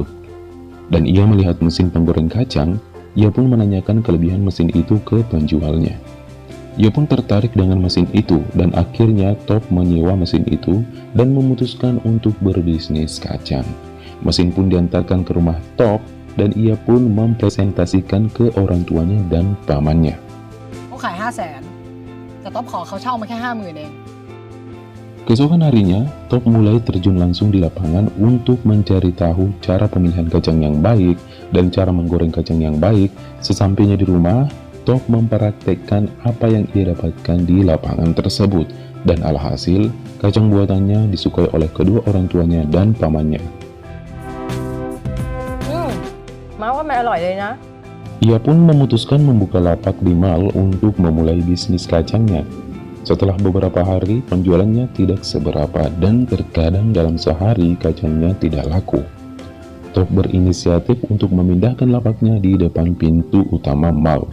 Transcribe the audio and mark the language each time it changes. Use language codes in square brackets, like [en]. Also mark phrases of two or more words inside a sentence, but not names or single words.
[id] Dan ia melihat mesin penggoreng kacang, ia pun menanyakan kelebihan mesin itu ke penjualnya. Ia pun tertarik dengan mesin itu, dan akhirnya Top menyewa mesin itu dan memutuskan untuk berbisnis kacang. Mesin pun diantarkan ke rumah Top, dan ia pun mempresentasikan ke orang tuanya dan pamannya. [th] เขาขาย 500,000 แต่ต๊อบขอเขาเช่ามาแค่ 50,000 เอง [id] Keesokan harinya, Top mulai terjun langsung di lapangan untuk mencari tahu cara pemilihan kacang yang baik dan cara menggoreng kacang yang baik. Sesampainya di rumah, Top mempraktekkan apa yang ia dapatkan di lapangan tersebut, dan alhasil, kacang buatannya disukai oleh kedua orang tuanya dan pamannya. [th] มาว่ามันอร่อยเลยนะ [id] Ia pun memutuskan membuka lapak di mall untuk memulai bisnis kacangnya. Setelah beberapa hari, penjualannya tidak seberapa dan terkadang dalam sehari kacangnya tidak laku. Top berinisiatif untuk memindahkan lapaknya di depan pintu utama mall.